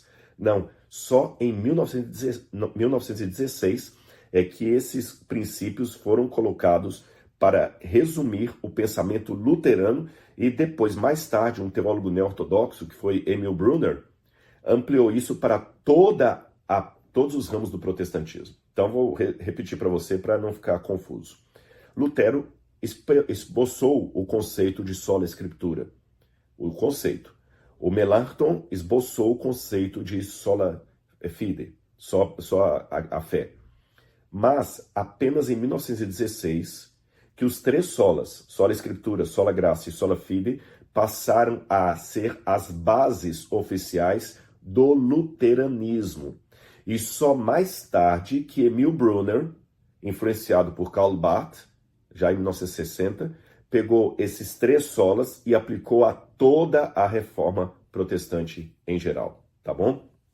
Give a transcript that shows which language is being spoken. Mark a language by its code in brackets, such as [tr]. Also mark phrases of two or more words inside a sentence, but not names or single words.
[pt] Não, só em 1916 é que esses princípios foram colocados para resumir o pensamento luterano e depois, mais tarde, um teólogo neo-ortodoxo, que foi Emil Brunner, ampliou isso para todos os ramos do protestantismo. Então, vou repetir para você para não ficar confuso. Lutero esboçou o conceito de [la] sola Scriptura, [pt] o conceito. O Melanchthon esboçou o conceito de [la] sola fide, [pt] só a fé. Mas apenas em 1916 que os três solas, [la] sola Scriptura, sola Gratia e sola Fide, [pt] passaram a ser as bases oficiais do luteranismo. E só mais tarde que Emil Brunner, influenciado por Karl Barth, já em 1960, pegou esses três solas e aplicou a toda a reforma protestante em geral, tá bom?